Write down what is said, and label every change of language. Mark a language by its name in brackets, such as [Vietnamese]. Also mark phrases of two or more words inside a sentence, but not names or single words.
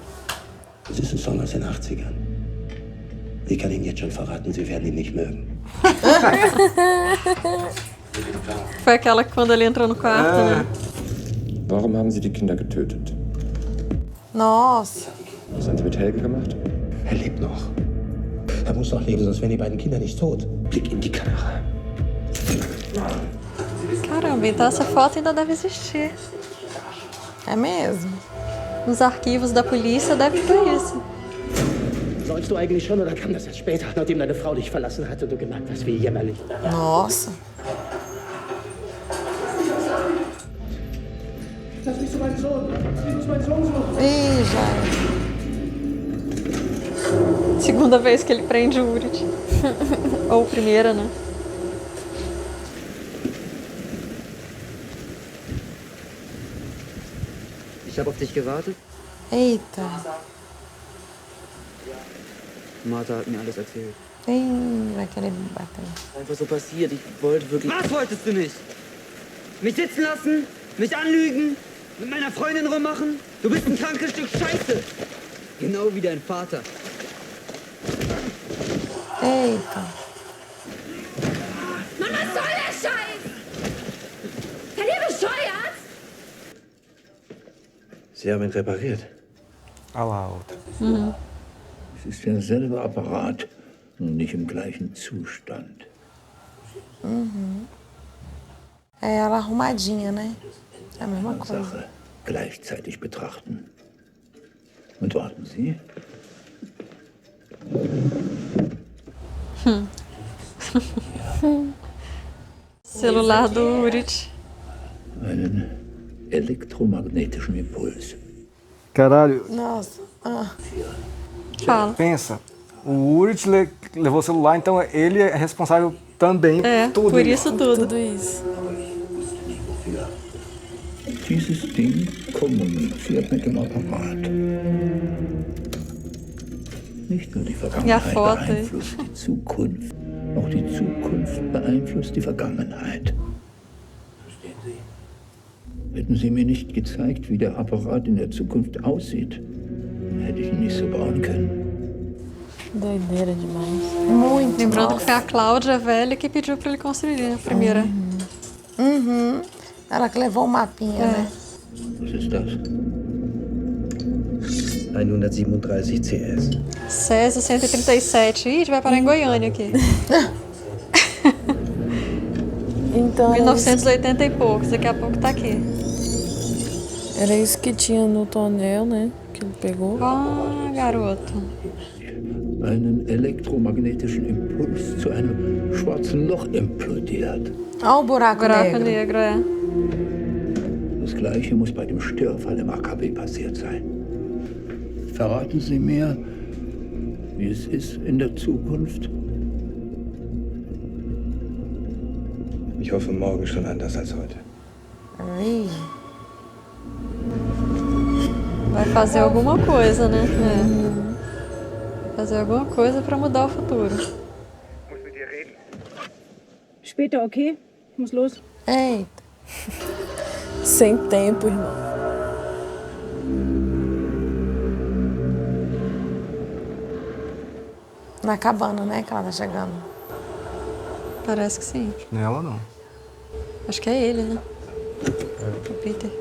[German] Es ist ein Song aus den 80ern. Ich kann Ihnen jetzt schon verraten, Sie werden ihn nicht mögen. [Portuguese] Foi aquela que quando ele entrou no quarto, né? [German] Warum haben Sie die Kinder getötet? [Portuguese] Nossa. [German] Was haben Sie mit Helge gemacht? Er lebt noch. Er muss noch leben, sonst wären die beiden Kinder nicht tot. Blick in die Kamera. [Portuguese] Caramba, então essa foto ainda deve existir. É mesmo? Nos arquivos da polícia deve ter isso. [German] Sollst du eigentlich schon oder kam das erst später, nachdem deine Frau dich verlassen hat und du gemerkt hast, wie jämmerlich? [Portuguese] Nossa. [German] Das bist du mein Sohn. Ich muss meinen Sohn suchen. [Portuguese] Ih, já. Segunda vez que ele prende o Urit. Ou primeira, né? [German] Ich habe auf dich gewartet. [Portuguese] Eita. [German] Martha hat mir alles erzählt. [Portuguese] Ih, vai querer me bater. [German] Einfach so passiert. Ich wollte wirklich... Was wolltest du nicht? Mich sitzen lassen? Mich anlügen? Mit meiner Freundin rummachen? Du bist ein krankes Stück Scheiße. Genau wie dein Vater. [Portuguese] Eita. [German] Mann, was soll der Scheiß? Seid ihr bescheuert? Sie haben ihn repariert. [Portuguese] Olha lá a outra. [German] Es ist derselbe Apparat, nur nicht im gleichen Zustand. [Portuguese] É ela arrumadinha, né? É a mesma coisa. [German] Sache gleichzeitig betrachten. Und warten Sie. [Portuguese] Celular do Urit. [German] Einen elektromagnetischen Impuls. [Portuguese] Caralho, Nossa. Ah. Fala. pensa. O Urit levou o celular, então ele é responsável também por tudo. Por isso tudo. Tudo isso. [German] Dieses Ding kommuniziert mit dem Apparat. Nicht nur die Vergangenheit [Portuguese] Foto. [German] beeinflusst die Zukunft, auch die Zukunft beeinflusst die Vergangenheit. Verstehen Sie? Hätten Sie mir nicht gezeigt, wie der Apparat in der Zukunft aussieht, hätte ich ihn nicht so bauen können. [Portuguese] Doideira demais. Muito. Lembrando Nossa. que foi a Cláudia velha que pediu pra ele construir, né? A primeira. Uhum. Ela que levou o mapinha, né? [German] Was ist das? 137 CS. [Portuguese] Césio 137. Ih, a gente vai parar em Goiânia aqui. Então, 1980 e poucos, daqui a pouco tá aqui. era isso que tinha no tonel, né? Que ele pegou. Ah, garoto. [German] Einen elektromagnetischen Impuls zu einem schwarzen Loch implodiert. [Portuguese] Olha o buraco Buraco negro. negro, é. [German] Das Gleiche muss bei dem Störfall im AKW passiert sein. Verraten Sie mir, wie es ist in der Zukunft? Ich hoffe, morgen schon anders als heute. [Portuguese] Ih. Vai fazer alguma coisa, né? É. Vai fazer alguma coisa pra mudar o futuro. [German] Später, okay? Ich muss los. [Portuguese] Eita. Sem tempo, irmão. Na cabana, né? Que ela tá chegando. Parece que sim. Não é ela, não. Acho que é ele, né? O Peter.